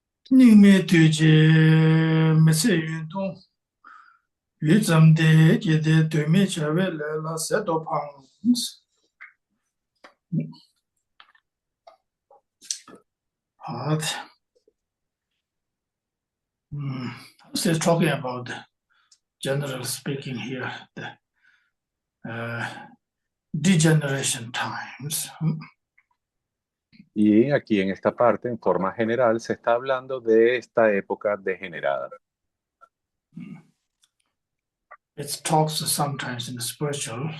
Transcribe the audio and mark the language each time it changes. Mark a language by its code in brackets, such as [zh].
[en] 宁灭对接没事运动，越怎的觉得对面前位来了十多胖子，好的。 Still talking about general speaking here, the degeneration times. [es] Y aquí en esta parte, en forma general, se está hablando de esta época degenerada. [en] It talks sometimes in the spiritual.